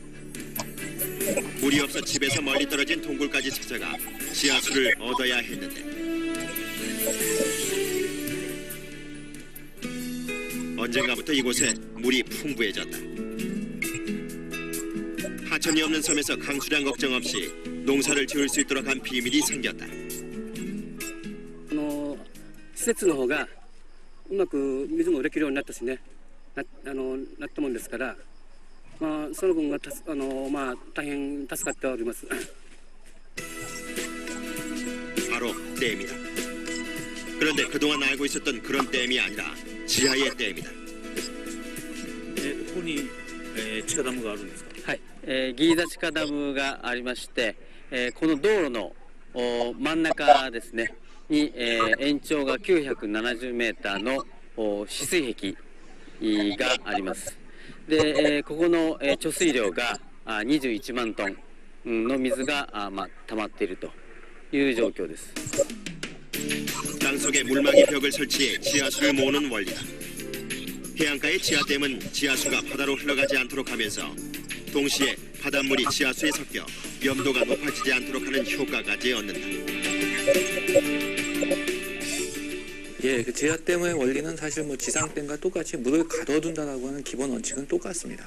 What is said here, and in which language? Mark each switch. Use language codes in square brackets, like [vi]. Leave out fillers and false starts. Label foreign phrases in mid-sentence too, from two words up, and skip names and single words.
[ko] 물이 없어 집에서 멀리 떨어진 동굴까지 찾아가 지하수를 얻어야 했는데 언젠가부터 이곳에 물이 풍부해졌다. 하천이 없는 섬에서 강수량 걱정 없이 농사를 지을 수 있도록 한 비밀이 생겼다. [ja] 施設の方がうまく水も売れきるようになったしね、なったもんですから、まあその分が大変助かっております。 [ko] 바로 댐이다. 그런데 그동안 알고 있었던 그런 댐이 아니라 지하의 댐이다. [ja] ここに地下ダムがあるんですか。はい、ギーザ地下ダムがありまして、この道路の真ん中ですねに、延長が970メーターの止水壁があります。で、ここの貯水量が21万トンの水が溜まっているという状況です。 [ko] 땅속에 물막이 벽을 설치해 지하수를 모으는 원리다. 해안가의 지하댐은 지하수가 바다로 흘러가지 않도록 하면서 동시에 바닷물이 지하수에 섞여 염도가 높아지지 않도록 하는 효과까지 얻는다. 예, 그 지하댐의 원리는 사실 뭐 지상댐과 똑같이 물을 가둬둔다라고 하는 기본 원칙은 똑같습니다.